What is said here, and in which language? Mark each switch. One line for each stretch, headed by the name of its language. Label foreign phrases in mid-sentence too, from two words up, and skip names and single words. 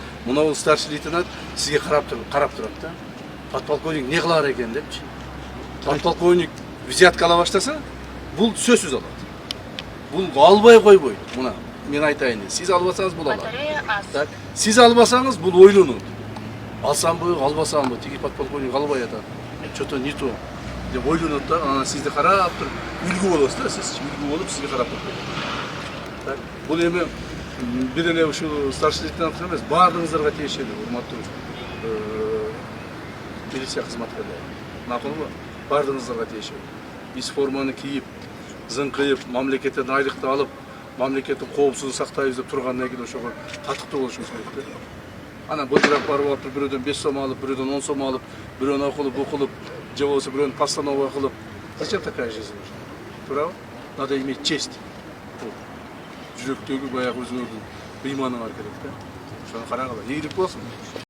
Kyrgyz: Мына бул
Russian: старший лейтенант
Kyrgyz: сизге карап турат да. Подполковник не кылар экен депчи. Подполковник взятка ала баштаса, бул сөзсүз алат. Бул албай койбойт. Мына мен айтайын, сиз албасаңыз бул алат. Так, сиз албасаңыз бул ойлонот. Алсамбы, албасамбы, тиги подполковник албай атат.
Russian: Что-то не то
Kyrgyz: деп ойлонот да, анан сизди карап туруп, үлгү болосуз да, сиз үлгү болуп сизге карап турат. Так, бул эми бир эле ушул
Russian: старший лейтенант
Kyrgyz: эмес, баардыгыңыздарга тиешелүү, урматтуу милиция кызматкерлери. Макулбу? Баардыгыңыздарга тиешелүү. Биз форманы кийип, зыңкыйып, мамлекеттен айлыкты алып, мамлекеттин коопсуздугун сактайбыз деп тургандан кийин ошого татыктуу болушубуз керек да. Анан былтырак барып атып, бирөөдөн 5 сом алып, бирөөдөн 10 сом алып, бирөөнү окулуп, букулуп, же болбосо бирөөнү постанова кылып.
Russian: Зачем такая жизнь нужна? Туурабы? Надо иметь честь.
Kyrgyz: Жүрөктөгү баягы өзүңөрдүн ыйманың бар керек да. Ошону карагыла. Ийгилик болсун.